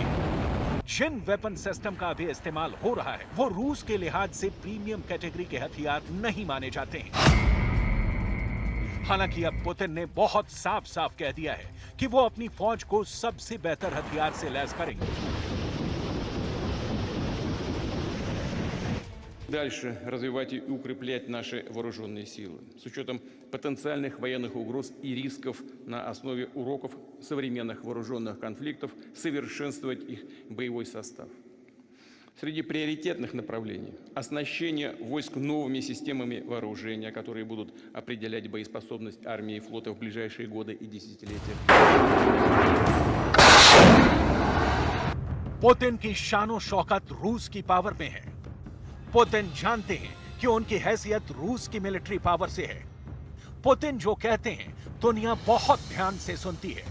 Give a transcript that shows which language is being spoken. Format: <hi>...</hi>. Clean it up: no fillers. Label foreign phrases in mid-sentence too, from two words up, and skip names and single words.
<hi>जिन</hi> <en>weapon system</en> <hi>का भी इस्तेमाल हो रहा है वो रूस के लिहाज से</hi> <en>premium category</en> <hi>के हथियार नहीं माने जाते हैं। हालांकि अब पुतिन ने बहुत साफ साफ कह दिया है कि वो अपनी फौज को सबसे बेहतर हथियार से लैस करेंगे।</hi> <ru>Дальше развивать и укреплять наши вооруженные силы с учетом потенциальных военных угроз и рисков на основе уроков современных вооруженных конфликтов, совершенствовать их боевой состав. Среди приоритетных направлений – оснащение войск новыми системами вооружения, которые будут определять боеспособность армии и флота в ближайшие годы и десятилетия.</ru> <hi>पुतिन की शानो शौकत रूस की पावर में है। पुतिन जानते हैं कि उनकी हैसियत रूस की</hi> <en>military power</en> <hi>से है। पुतिन जो कहते हैं दुनिया बहुत ध्यान से सुनती है।</hi>